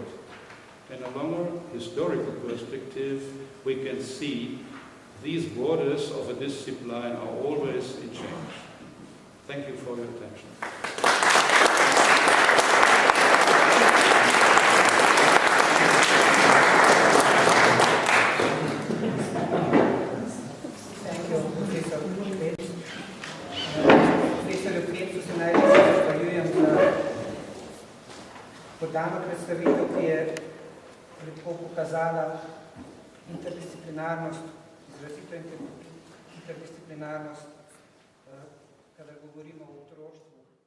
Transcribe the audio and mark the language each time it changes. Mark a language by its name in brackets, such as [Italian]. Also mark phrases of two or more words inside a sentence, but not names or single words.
[English] In a longer historical perspective, we can see these borders of a discipline are always in change. Thank you for your attention. Thank you, Professor Krebs. [Slovenian] Profesor Krebsu se najbolj zahvaljujem za podano predstavitev, ki je lepo pokazala interdisciplinarnost, izrazito interdisciplinarnost, kadar govorimo o otroštvu.